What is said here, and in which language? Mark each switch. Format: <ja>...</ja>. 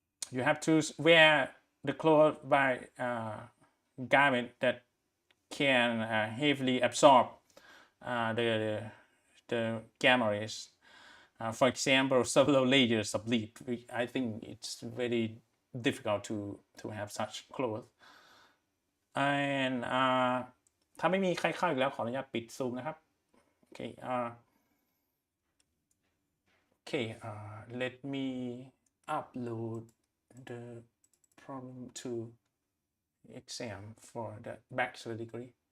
<en>You have to wear the clothes by garment that can heavily absorb the gamma rays. For example, several layers of lead. I think it's very difficult to have such clothes.</en> <th>And ถ้าไม่มีใครเข้าอีกแล้วขออนุญาตปิดซูมนะครับ Okay.</th> <en>Okay. Let me upload the problem to exam for the bachelor degree.</en>